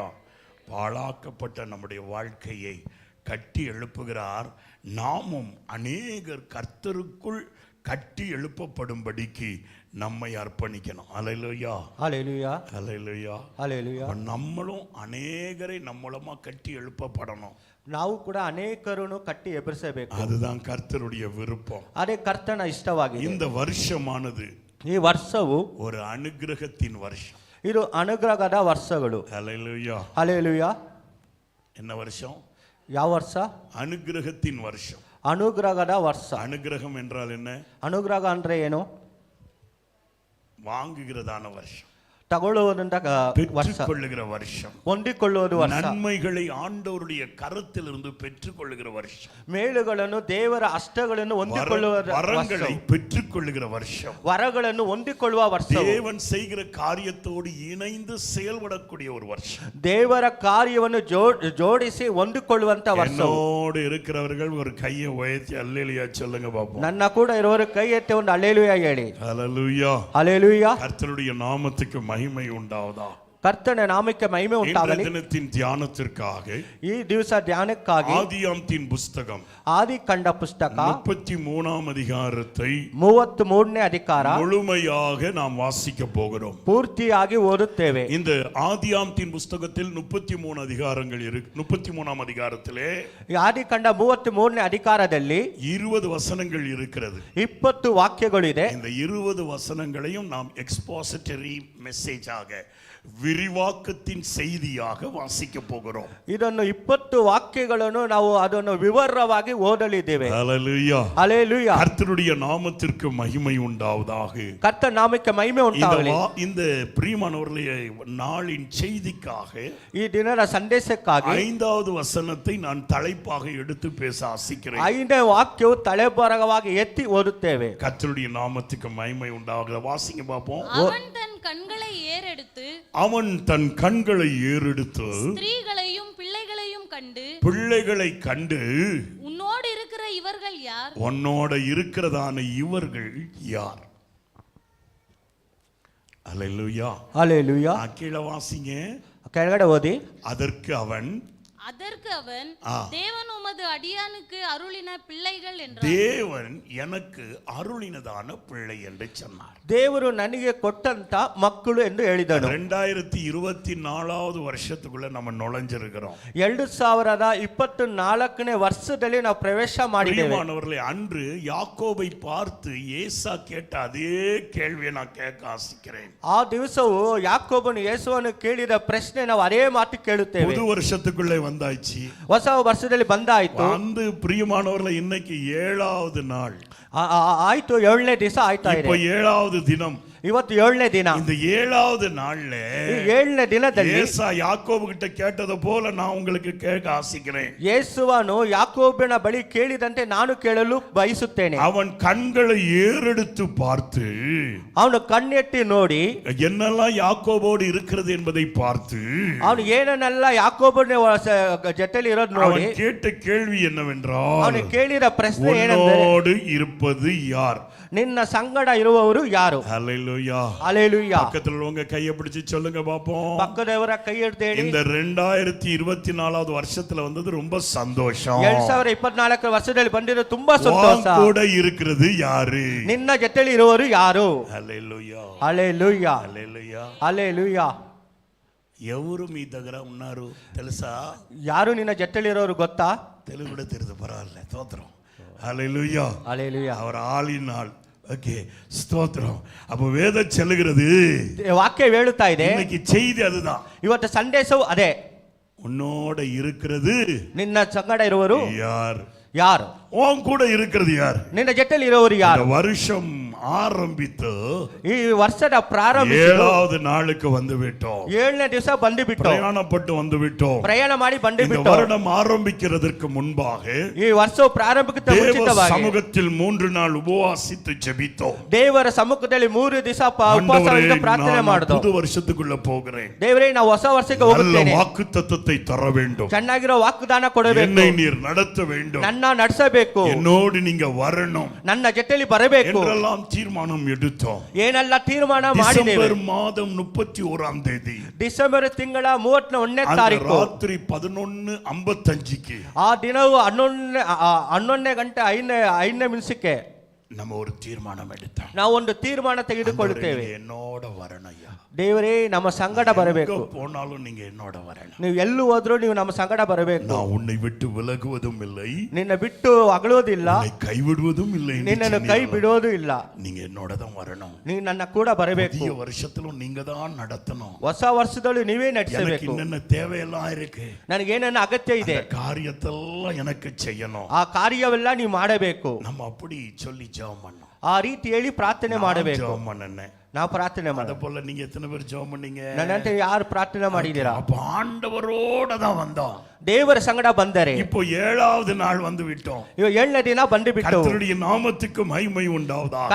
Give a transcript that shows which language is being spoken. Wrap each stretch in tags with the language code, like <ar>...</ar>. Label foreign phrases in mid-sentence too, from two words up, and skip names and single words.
<ta>பாழாக்கப்பட்ட நம்முடைய வாழ்க்கையை கட்டி எழுப்புகிறார். நாமும் அநேகர் கர்த்தருக்குள் கட்டி எழுப்பப்படும்படிக்கு நம்மை அர்ப்பணிக்கணும். அல்லேலூயா, அல்லேலூயா, அல்லேலூயா, அல்லேலூயா. நம்மளும் அநேகரை நம்ம மூலமா கட்டி எழுப்பப்படணும்.</ta> <kn>ನಾವು ಕೂಡ ಅನೇಕರನ್ನು ಕಟ್ಟಿ ಎಬ್ಬಿಸಬೇಕು.</kn> <ta>அதுதான் கர்த்தருடைய விருப்பம்.</ta> <kn>ಅದೇ ಕರ್ತನ ಇಷ್ಟವಾಗಿದೆ.</kn> <ta>இந்த வருஷமானது</ta> <kn>ಈ ವರ್ಷವು</kn> <ta>ஒரு அனுகிரகத்தின் வருஷம்.</ta> <kn>ಇದು ಅನುಗ್ರಹದ ವರ್ಷಗಳು.</kn> <ta>அல்லேலூயா, அல்லேலூயா. என்ன வருஷம்?</ta> <kn>ಯಾವ ವರ್ಷ?</kn> <ta>அனுகிரகத்தின் வருஷம்.</ta> <kn>ಅನುಗ್ರಹದ ವರ್ಷ.</kn> <ta>அனுகிரகம் என்றால் என்ன?</ta> <kn>ಅನುಗ್ರಹ ಅಂದ್ರೆ ಏನು?</kn> <ta>வாங்குகிறதான வருஷம்,</ta> <kn>ತಗೊಳ್ಳುವುದಂತ</kn> <ta>பெற்றுக்கொள்ளுகிற வருஷம்,</ta> <kn>ಹೊಂದಿಕೊಳ್ಳುವುದು ವರ್ಷ,</kn> <ta>நன்மைகளை ஆண்டவருடைய கரத்திலிருந்து பெற்றுக்கொள்ளுகிற வருஷம்,</ta> <kn>ಮೇಲುಗಳನ್ನು ದೇವರ ಹಸ್ತಗಳನ್ನು ಹೊಂದಿಕೊಳ್ಳುವ</kn> <ta>வரங்களை பெற்றுக்கொள்ளுகிற வருஷம்,</ta> <kn>ವರಗಳನ್ನು ಹೊಂದಿಕೊಳ್ಳುವ ವರ್ಷ,</kn> <ta>தேவன் செய்கிற காரியத்தோடு இணைந்து செயல்படக்கூடிய ஒரு வருஷம்,</ta> <kn>ದೇವರ ಕಾರ್ಯವನ್ನು ಜೋಡಿಸಿ ಹೊಂದಿಕೊಳ್ಳುವಂತ ವರ್ಷ.</kn> <ta>என்னோடு இருக்கிறவர்கள் ஒரு கையை உயர்த்தி அல்லேலூயா சொல்லுங்க பாப்போம்.</ta> <kn>ನನ್ನ ಕೂಡ ಇರೋರು ಕೈ ಎತ್ತಿ ಒಂದು அல்லேலூயா ಹೇಳಿ.</kn> <ta>அல்லேலூயா, அல்லேலூயா. கர்த்தருடைய நாமத்துக்கு மகிமை உண்டாவதா.</ta> <kn>ಕರ್ತನ ನಾಮಕ್ಕೆ ಮಹಿಮೆ ಉಂಟಾಗಲಿ.</kn> <ta>தினத்தின் தியானத்திற்காக</ta> <kn>ಈ ದಿವಸ ಧ್ಯಾನಕ್ಕಾಗಿ</kn> <ta>ஆதியாகமத்தின் புஸ்தகம்</ta> <kn>ಆದಿಕಾಂಡ ಪುಸ್ತಕ</kn> <ta>33ஆம் அதிகாரத்தை</ta> <kn>33ನೇ ಅಧಿಕಾರ</kn> <ta>முழுமையாக நாம் வாசிக்க போகிறோம்.</ta> <kn>ಪೂರ್ತಿಯಾಗಿ ಓದುತ್ತೇವೆ.</kn> <ta>இந்த ஆதியாகமத்தின் புஸ்தகத்தில் 33 அதிகாரங்கள் இருக்கு. 33ஆம் அதிகாரத்திலே</ta> <kn>ಆದಿಕಾಂಡ 33ನೇ ಅಧಿಕಾರದಲ್ಲಿ</kn> <ta>20 வசனங்கள் இருக்கிறது.</ta> <kn>20 ವಾಕ್ಯಗಳಿದೆ.</kn> <ta>இந்த 20 வசனங்களையும் நாம்</ta> <en>expository message</en> <ta>விரிவாக்கத்தின் செய்தியாக வாசிக்க போகிறோம்.</ta> <kn>ಇದನ್ನು 20 ವಾಕ್ಯಗಳನ್ನು ನಾವು ಅದನ್ನು ವಿವರವಾಗಿ ಓದಲಿದ್ದೇವೆ.</kn> <ta>ஹல்லேலூயா, ஹல்லேலூயா. கர்த்தருடைய நாமத்திற்கு மகிமை உண்டாவதாக.</ta> <kn>கர்த்தர் நாமಕ್ಕೆ ಮಹಿಮೆ ಉಂಟಾಗಲಿ.</kn> <ta>இந்த பிரியமானவர்களே, நாளின் செய்திக்காக</ta> <kn>ಈ ದಿನದ ಸಂದೇಶಕ್ಕಾಗಿ</kn> <ta>5வது வசனத்தை நான் தலைப்பாக எடுத்து பேச ஆசிக்கிறேன்.</ta> <kn>5ನೇ ವಾಕ್ಯವು ತಲೆಬರಹವಾಗಿ ಎತ್ತಿ ಓದುತ್ತೇವೆ.</kn> <ta>கர்த்தருடைய நாமத்துக்கு மகிமை உண்டாக. வாசிங்க பாப்போம். அவன் தன் கண்களை ஏறெடுத்து ஸ்திரீகளையும் பிள்ளைகளை கண்டு உன்னோடு இருக்கிற இவர்கள் யார்? உன்னோட இருக்கிறதான இவர்கள் யார்? அல்லேலூயா, அல்லேலூயா. கீழே வாசிங்க.</ta> <kn>ಕೆಳಗಡೆ ಓದಿ.</kn> <ta>அதற்கு அவன் அதற்கு அவன், தேவன் உமது அடியானுக்கு அருளின பிள்ளைகள் என்றான். தேவன் எனக்கு அருளினதான பிள்ளை என்று சொன்னார்.</ta> <kn>ದೇವರು ನನಗೆ ಕೊಟ್ಟಂತ ಮಕ್ಕಳು ಎಂದು ಹೇಳಿದನು.</kn> <ta>2024வது வருஷத்துக்குள்ள நம்ம நுழைஞ்சிருக்கிறோம்.</ta> <kn>2024ನೇ ವರ್ಷದಲ್ಲಿ ನಾವು ಪ್ರವೇಶ ಮಾಡಿದ್ದೇವೆ.</kn> <ta>பிரியமானவர்களே, அன்று யாக்கோபை பார்த்து ஏசா கேட்ட அதே கேள்வியை நான் கேட்க ஆசைக்கிறேன்.</ta> <kn>ಆ ದಿವಸವು ಯಾಕೋಬನು ಯೇಸುವನ್ನು ಕೇಳಿದ ಪ್ರಶ್ನೆ ನಾವು ಅದೇ ಮಾತು ಕೇಳುತ್ತೇವೆ.</kn> <ta>புது வருஷத்துக்குள்ளே வந்தாச்சு.</ta> <kn>ಹೊಸ ವರ್ಷದಲ್ಲಿ ಬಂದಾಯ್ತು.</kn> <ta>வந்து பிரியமானவர்களே, இன்னைக்கு 7வது நாள்.</ta> <kn>ಆಯ್ತು, 7ನೇ ದಿವಸ ಆಯ್ತಾ ಇದೆ.</kn> <ta>இப்போ 7வது தினம்.</ta> <kn>ಇವತ್ತು 7ನೇ ದಿನ.</kn> <ta>இந்த 7வது நாள்ல</ta> <kn>7ನೇ ದಿನದಲ್ಲಿ</kn> <ta>ஏசா யாக்கோபு கிட்ட கேட்டது போல நான் உங்களுக்கு கேட்க ஆசைக்கிறேன்.</ta> <kn>ಯೇಸುವನು ಯಾಕೋಬನ ಬಳಿ ಕೇಳಿದಂತೆ ನಾನು ಕೇಳಲು ಬಯಸುತ್ತೇನೆ.</kn> <ta>அவன் கண்களை ஏறெடுத்து பார்த்து,</ta> <kn>ಅವನು ಕಣ್ಣೆತ್ತಿ ನೋಡಿ</kn> <ta>என்னெல்லாம் யாக்கோபோடு இருக்கிறது என்பதை பார்த்து,</ta> <kn>ಅವನು ಏನನ್ನೆಲ್ಲ ಯಾಕೋಬನ ಜೊತೆಲಿ ಇರೋದು ನೋಡಿ</kn> <ta>அவன் கேட்ட கேள்வி என்னவென்றால்,</ta> <kn>ಅವನು ಕೇಳಿದ ಪ್ರಶ್ನೆ ಏನೆಂದರೆ,</kn> <ta>உன்னோடு இருப்பது யார்?</ta> <kn>ನಿನ್ನ ಸಂಗಡ ಇರುವವರು ಯಾರು?</kn> <ta>ஹல்லேலூயா. ஹல்லேலூயா. பக்கத்துல உள்ளவங்க கையை பிடிச்சு சொல்லுங்க பாப்போம்.</ta> <kn>ಪಕ್ಕದವರ ಕೈ ಹಿಡಿದು</kn> <ta>இந்த 2024வது வருஷத்துல வந்தது ரொம்ப சந்தோஷம்.</ta> <kn>2024 ವರ್ಷದಲ್ಲಿ ಬಂದಿರೋ ತುಂಬಾ ಸಂತೋಷ.</kn> <ta>கூட இருக்கிறது யாரு?</ta> <kn>ನಿನ್ನ ಜೊತೆಲಿ ಇರುವವರು ಯಾರು?</kn> <te>హల్లేలూయా. హల్లెలూయా. హల్లేలూయా. హల్లెలూయా. ఎవరు మీ దగ్గర ఉన్నారు తెలుసా?</te> <kn>ಯಾರು ನಿನ್ನ ಜೊತೆಲಿ ಇರೋರು ಗೊತ್ತಾ?</kn> <ta>తెలుగు కూడా தெரியுது, பரவாயில்ல. ஸ்தோத்திரம். ஹல்லேலூயா. ஹல்லேலூயா. அவர் ஆளினால். ஓகே, ஸ்தோத்திரம். அப்ப வேதம் சொல்லுகிறது,</ta> <kn>ವಾಕ್ಯ ಹೇಳುತ್ತಾ ಇದೆ,</kn> <ta>இன்னைக்கு செய்தி அதுதான்.</ta> <kn>ಇವತ್ತು ಸಂದೇಶವು ಅದೇ.</kn> <ta>உன்னோட இருக்கிறது</ta> <kn>ನಿನ್ನ ಸಂಗಡ ಇರುವರು</kn> <ta>யார்?</ta> <kn>ಯಾರು?</kn> <ta>உன் கூட இருக்கிறது யார்?</ta> <kn>ನಿನ್ನ ಜೊತೆಲಿ ಇರುವವರು ಯಾರು?</kn> <ta>இந்த வருஷம் ஆரம்பித்து</ta> <kn>ಈ ವರ್ಷದ ಪ್ರಾರಂಭಿಸಿ</kn> <ta>7வது நாளுக்கு வந்து விட்டோம்.</ta> <kn>7ನೇ ದಿವಸ ಬಂದು ಬಿಟ್ಟು,</kn> <ta>பிரயாணப்பட்டு வந்து விட்டோம்.</ta> <kn>ಪ್ರಯಾಣ ಮಾಡಿ ಬಂದು</kn> <ta>இந்த</ta> <kn>ಬಿಟ್ಟು,</kn> <ta>வருடம் ஆரம்பிக்கிறதற்கு முன்பாக</ta> <kn>ಈ ವರ್ಷವು ಪ್ರಾರಂಭಕ್ಕೆ</kn> <ta>தேவ</ta> <kn>ಮುಂಚಿತವಾಗಿ</kn> <ta>சமூகத்தில் 3 நாள் உபவாசித்து ஜெபித்தோம்.</ta> <kn>ದೇವರ ಸಮ್ಮುಖದಲ್ಲಿ 3 ದಿವಸ ಉಪವಾಸದಿಂದ ಪ್ರಾರ್ಥನೆ ಮಾಡಿದೋ.</kn> <ta>புது வருஷத்துக்குள்ள போகிறேன்.</ta> <kn>ದೇವರೇ, ನಾವು ಹೊಸ ವರ್ಷಕ್ಕೆ</kn> <ta>நல்ல</ta> <kn>ಹೋಗುತ್ತೇನೆ.</kn> <ta>வாக்குத்தத்தத்தை தர வேண்டும்.</ta> <kn>ಚೆನ್ನಾಗಿರೋ ವಾಗ್ದಾನ ಕೊಡಬೇಕು.</kn> <ta>என்னை நீர் நடத்த வேண்டும்.</ta> <kn>ನನ್ನ ನಡೆಸಬೇಕು.</kn> <ta>என்னோடு நீங்க வரணும்.</ta> <kn>ನನ್ನ ಜೊತೆಲಿ ಬರಬೇಕು</kn> <ta>என்றெல்லாம் தீர்மானம் எடுத்தோம்.</ta> <kn>ಏನೆಲ್ಲ ತೀರ್ಮಾನ ಮಾಡಿದ್ದೇವೆ.</kn> <ta>டிசம்பர் மாதம் 31ஆம் தேதி,</ta> <kn>ಡಿಸೆಂಬರ್ ತಿಂಗಳ 31ನೇ ತಾರೀಕು</kn> <ta>ராத்திரி 11:55க்கு</ta> <kn>ಆ ದಿನವು 11 ಗಂಟೆ 5 ನಿಮಿಷಕ್ಕೆ</kn> <ta>நம்ம ஒரு தீர்மானம் எடுத்தோம்.</ta> <kn>ನಾವು ಒಂದು ತೀರ್ಮಾನ ತೆಗೆದುಕೊಳ್ಳುತ್ತೇವೆ.</kn> <ta>நீங்க என்னோட வரணும் ஐயா.</ta> <kn>ದೇವರೇ, ನಮ್ಮ ಸಂಗಡ ಬರಬೇಕು.</kn> <ta>எங்க போனாலும் நீங்க என்னோட வரணும்.</ta> <kn>ನೀವು ಎಲ್ಲೂ ಹೋದ್ರೂ ನೀವು ನಮ್ಮ ಸಂಗಡ ಬರಬೇಕು.</kn> <ta>நான் உன்னை விட்டு விலகுவதும் இல்லை,</ta> <kn>ನಿನ್ನ ಬಿಟ್ಟು ಅಗಲೋದಿಲ್ಲ,</kn> <ta>உன்னை கைவிடுவதும் இல்லை.</ta> <kn>ನಿನ್ನನ್ನು ಕೈ ಬಿಡೋದು ಇಲ್ಲ.</kn> <ta>நீங்க என்னோட தான் வரணும்.</ta> <kn>ನೀವು ನನ್ನ ಕೂಡ ಬರಬೇಕು.</kn> <ta>புதிய வருஷத்திலும் நீங்க தான் நடத்தணும்.</ta> <kn>ಹೊಸ ವರ್ಷದಲ್ಲೂ ನೀವೇ</kn> <ta>எனக்கு</ta> <kn>ನಡೆಸಬೇಕು.</kn> <ta>என்னென்ன தேவையெல்லாம் இருக்கு,</ta> <kn>ನನಗೆ ಏನೇನು ಅಗತ್ಯ ಇದೆ,</kn> <ta>அந்த காரியத்தெல்லாம் எனக்கு செய்யணும்.</ta> <kn>ಆ ಕಾರ್ಯವೆಲ್ಲ ನೀವು ಮಾಡಬೇಕು.</kn> <ta>நம்ம அப்படி சொல்லி ஜெபம் பண்ணோம்.</ta> <kn>ಆ ರೀತಿ ಹೇಳಿ ಪ್ರಾರ್ಥನೆ ಮಾಡಬೇಕು.</kn> <ta>ஜெபம் பண்ணேன்.</ta> <kn>ನಾವು ಪ್ರಾರ್ಥನೆ</kn> <ta>அத</ta> <kn>ಮಾಡ.</kn> <ta>போல நீங்க எத்தனை பேர் ஜெபம் பண்ணீங்க?</ta> <kn>ನನ್ನಂತೆ ಯಾರು ಪ್ರಾರ್ಥನೆ ಮಾಡಿದ್ದೀರಾ?</kn> <ta>அப்ப ஆண்டவரோட தான் வந்தோம்.</ta> <kn>ದೇವರ ಸಂಗಡ ಬಂದರೆ</kn> <ta>இப்போ 7வது நாள் வந்து விட்டோம்.</ta> <kn>ಇವಾಗ 7ನೇ ದಿನ ಬಂದು ಬಿಟ್ಟು,</kn> <ta>கர்த்தருடைய நாமத்துக்கு மகிமை உண்டாவதாக.</ta>